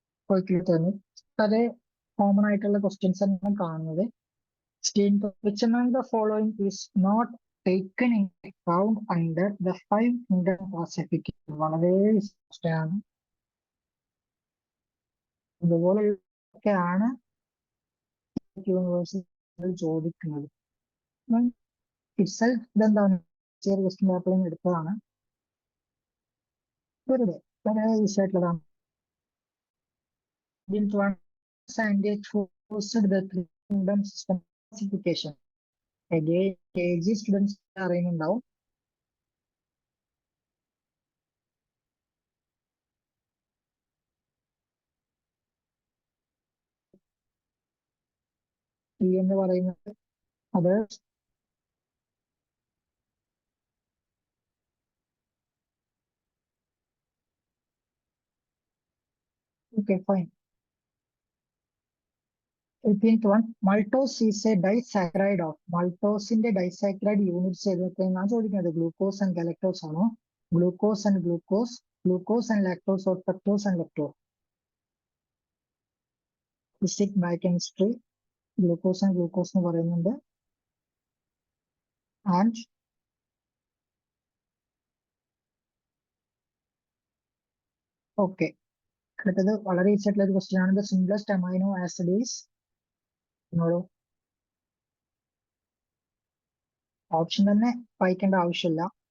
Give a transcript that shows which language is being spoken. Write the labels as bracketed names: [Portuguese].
[Malayalam] poikilothermic വളരെ common ആയിട്ടുള്ള questions ആണ് കാണുന്നത്. [English] Which among the following is not taken into account under the 5 kingdom classification? [Malayalam] വളരെ ആണ്. ഇതുപോലെയൊക്കെയാണ് യൂണിവേഴ്സിറ്റികൾ ചോദിക്കുന്നത്. ഇറ്റ്സെൽഫ് ഇതെന്താണ് ചെറിയ ക്വസ്റ്റ്യൻ പേപ്പറിൽ എടുത്തതാണ്. വെറുതെ വളരെ ഈസി ആയിട്ടുള്ളതാണ്. [English] Scientists hosted the 3 kingdom system classification. Again, KG students [Malayalam] അറിയുന്നുണ്ടാവും. എന്ന് പറയുന്നത് അത് okay fine. [English] 18th one, maltose is a disaccharide of. Maltose disaccharide units [Malayalam] ഏതൊക്കെയാണ് ചോദിക്കുന്നത്. ഗ്ലൂക്കോസ് ആൻഡ് ഗാലക്ടോസ് ആണോ, glucose and glucose, glucose and lactose, or പെക്ടോസ് and ലെക്ടോസ്? Basic biochemistry glucose and glucose എന്ന് പറയുന്നുണ്ട്. And okay, അടുത്തത് വളരെ ഈസി ആയിട്ടുള്ള ഒരു question ആണ്. [English] the simplest amino acid is, [Malayalam] option തന്നെ വായിക്കേണ്ട ആവശ്യമില്ല.